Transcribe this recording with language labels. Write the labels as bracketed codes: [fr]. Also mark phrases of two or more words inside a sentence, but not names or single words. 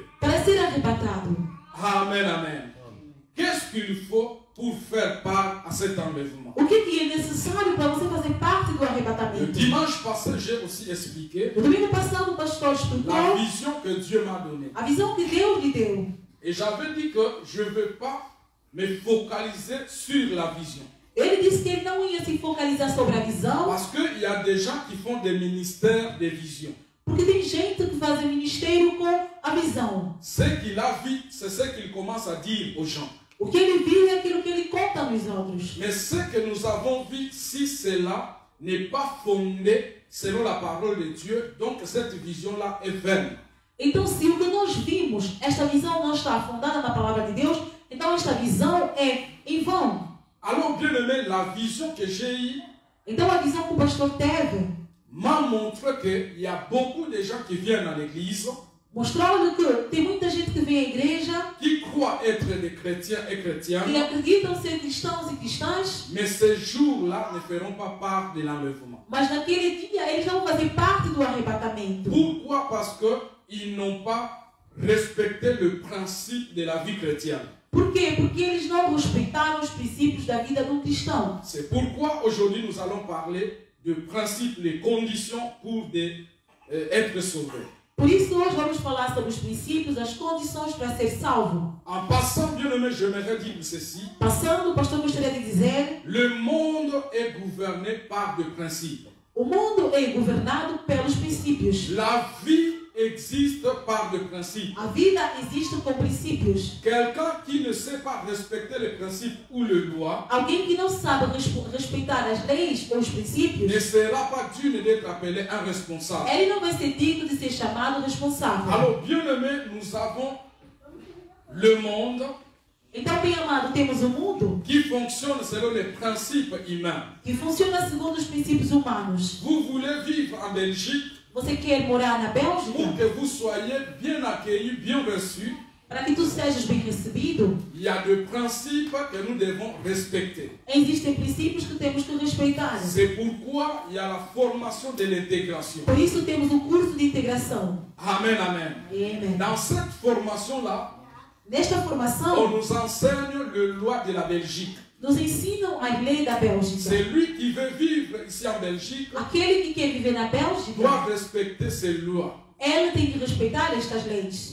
[pt] para ser arrebatado? Amen, amen. [fr] Qu'est-ce qu'il faut pour faire part à cet enlèvement? [pt] O que é necessário para você fazer parte do [fr] Le [pt] arrebatamento? [fr] dimanche passé, j'ai aussi expliqué [pt] No domingo passado, o pastor [fr] la [pt] explicou [fr] vision que Dieu m'a donnée. [pt] a visão que Deus lhe deu. [fr] Et j'avais dit que je ne veux pas me focaliser sur la vision. [pt] Ele disse que ele não ia se focalizar sobre a visão, [fr] Parce qu'il y a des gens qui font des ministères de vision. [pt] porque tem gente que faz ministério com a visão. [fr] Ce qu'il a vu, c'est ce qu'il commence à dire aux gens. [pt] O que ele viu é aquilo que ele conta nos outros. [fr] Mais ce que nous avons vu, si cela n'est pas fondé selon la parole de Dieu, donc cette vision-là est vaine. [pt] Então, se o que nós vimos, esta visão não está fundada na palavra de Deus, então esta visão é em vão. [fr] Alors, bien aimé, la vision que j'ai eue [pt] Então, a visão que o pastor teve [fr] m'a montré qu'il y a beaucoup de gens qui viennent à l'église, [pt] mostrou-lhe que tem muita gente que vem à igreja, [fr] qui croient être des chrétiens et [pt] que [fr] chrétiennes, [pt] acreditam ser cristãos e cristãs, [fr] mais ces jours-là ne feront pas part de l'enlèvement. [pt] mas naquele dia eles vão fazer parte do arrebatamento. [fr] Pourquoi? Parce qu'ils n'ont pas respecté le principe de la vie chrétienne. [pt] Por quê? Porque eles não respeitaram os princípios da vida do cristão. [fr] C'est pourquoi aujourd'hui nous allons parler de principes, les conditions pour être sauvé. [pt] Por isso, hoje vamos falar sobre os princípios, as condições para ser salvo. [fr] En passant, bien aimé, j'aimerais dire ceci. [pt] Passando, o pastor gostaria de dizer, [fr] Le monde est gouverné par des principes. [pt] o mundo é governado pelos princípios. [fr] La vie existe par des principes. [pt] A vida existe com princípios. [fr] Quelqu'un qui ne sait pas respecter les principes ou les lois [pt] Alguém que não sabe respeitar as leis ou os princípios, [fr] ne sera pas digne d'être appelé un responsable. [pt] ele não vai ser digno de ser chamado responsável. [fr] Alors, bien aimé, nous avons le monde [pt] Então, bem amado, temos um mundo [fr] qui fonctionne selon les principes humains. [pt] que funciona segundo os princípios humanos. [fr] Vous voulez vivre en Belgique [pt] Você quer morar na Bélgica? [fr] pour que vous soyez bien accueillis, bien reçus. [pt] Para que tu sejas bem recebido, [fr] Il y a des principes que nous devons respecter. [pt] existem princípios que temos que respeitar. [fr] C'est pourquoi il y a la formation de l'intégration. [pt] Por isso temos um curso de integração. [fr] Amen, amen. [pt] Amém. [fr] Dans cette formation-là, [pt] Nesta [fr] on [pt] formação, [fr] nous enseigne les lois de la Belgique. [pt] nos ensinam as leis da Bélgica. [fr] Celui qui veut vivre ici en Belgique [pt] Aquele que quer viver na Bélgica, [fr] doit respecter ces lois. [pt] ela tem que respeitar estas leis.